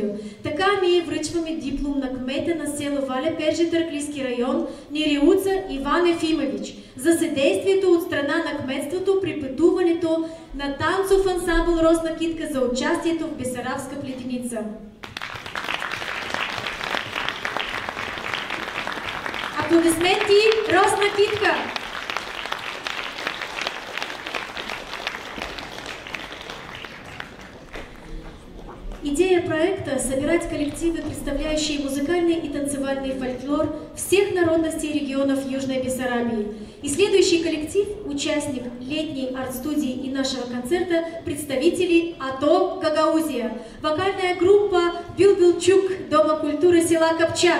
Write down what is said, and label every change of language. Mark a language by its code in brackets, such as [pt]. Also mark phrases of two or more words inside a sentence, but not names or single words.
[bg] Така ние връчваме диплом на кмета на село Валя Перже, Търклийски район, Нериуца Иван Ефимович, за съдействието от страна на кметството при пътуването на танцов ансамбъл Росна китка за участието в Бесарабска плетеница. Аплодисменти, Росна китка! [ru] Идея проекта – собирать коллективы, представляющие музыкальный и танцевальный фольклор всех народностей и регионов Южной Бессарабии. И следующий коллектив – участник летней арт-студии и нашего концерта – представители АТО «Гагаузия». Вокальная группа «Билбилчук» Дома культуры села Копчак.